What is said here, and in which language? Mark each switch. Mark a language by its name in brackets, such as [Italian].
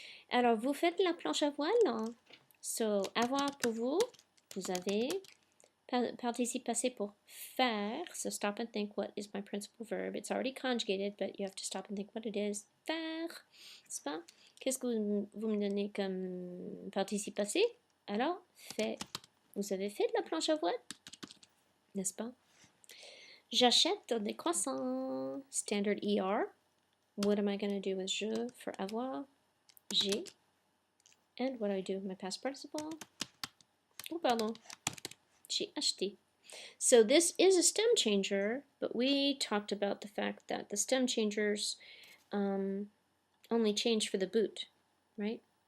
[French] Alors, vous faites la planche à voile. So, avoir pour vous, vous avez participe passé pour faire. [English] So stop and think, what is my principal verb? It's already conjugated, but you have to stop and think what it is. [French] Faire, n'est-ce pas? Qu'est-ce que vous me donnez comme participe passé? Alors, fait. Vous avez fait de la planche à voile? N'est-ce pas? J'achète des croissants. [English] Standard ER. What am I going to do with je for avoir? J'ai. And what do I do with my past participle? Oh, pardon. J'ai acheté. So this is a stem changer, but we talked about the fact that the stem changers only change for the boot, right?